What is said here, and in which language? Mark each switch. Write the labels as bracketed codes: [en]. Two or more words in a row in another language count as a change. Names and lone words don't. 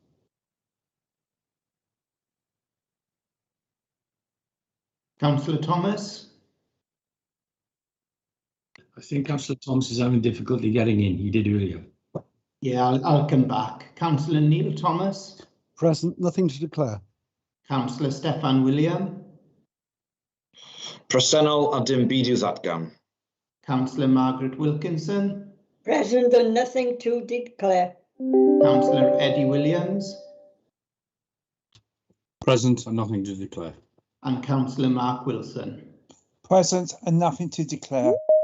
[en] Councillor Thomas. I think Councillor Thomas is having difficulty getting in. He did earlier. Yeah, I'll come back. Councillor Neil Thomas. Present, nothing to declare. Councillor Steffan William. [cy] Presennol a dim byd i'w ddatgan. [en] Councillor Margaret Wilkinson. Present and nothing to declare. Councillor Eddie Williams. Present and nothing to declare. And Councillor Mark Wilson. Present and nothing to declare.